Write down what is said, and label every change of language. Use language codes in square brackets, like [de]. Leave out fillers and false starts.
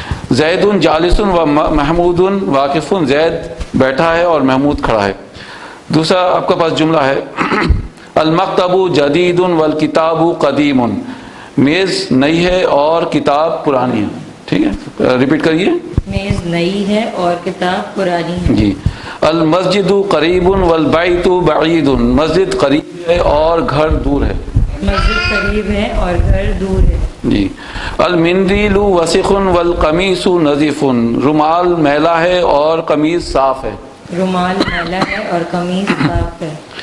[ar] زید جالس و محمود واقف. [ur] زید بیٹھا ہے اور محمود کھڑا ہے. دوسرا آپ کے پاس جملہ ہے [ar] المکتب جدید والکتاب قدیم. [ur] میز نئی ہے اور کتاب پرانی ہے. ٹھیک ہے. ریپیٹ کریے. میز نئی ہے اور کتاب پرانی ہے. جی. [ar] المسجد قریب والبیت بعید. [ur] مسجد قریب ہے اور گھر دور ہے. مسجد قریب ہے اور گھر دور ہے. [ar] جی. المندیل وسخ والقمیص نظیف. [ur] رومال میلا ہے اور قمیص صاف ہے. رومال میلا ہے اور قمیص صاف ہے.